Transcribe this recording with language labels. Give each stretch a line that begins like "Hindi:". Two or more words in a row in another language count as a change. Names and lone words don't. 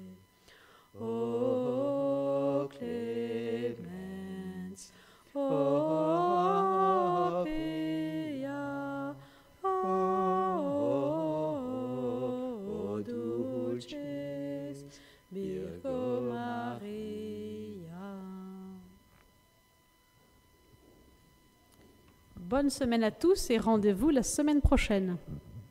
Latin: O clemens, o pia, o dulcis Virgo Maria.
French: Bonne semaine à tous et rendez-vous la semaine prochaine.